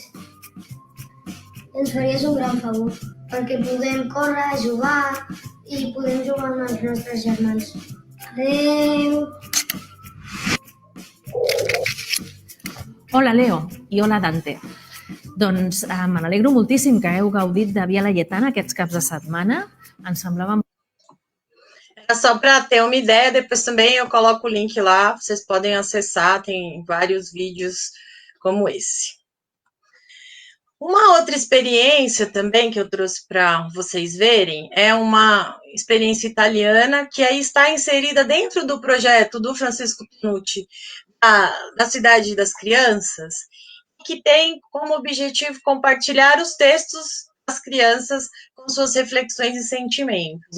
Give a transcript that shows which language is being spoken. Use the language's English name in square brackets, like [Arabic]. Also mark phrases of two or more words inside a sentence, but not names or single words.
[Catalan] Ens faries un gran favor, perquè podem córrer, jugar i podem jugar amb els nostres germans. Adéu! Hola, Leo, i hola, Dante. Doncs me n'alegro moltíssim que hagueu gaudit de Via Laietana aquests caps de setmana. Ens semblava... [Portuguese] Só para ter uma ideia, depois também eu coloco o link lá, vocês podem acessar, tem vários vídeos como esse. Uma outra experiência também que eu trouxe para vocês verem é uma experiência italiana que aí está inserida dentro do projeto do Francisco Tonucci, da Cidade das Crianças, que tem como objetivo compartilhar os textos das crianças com suas reflexões e sentimentos.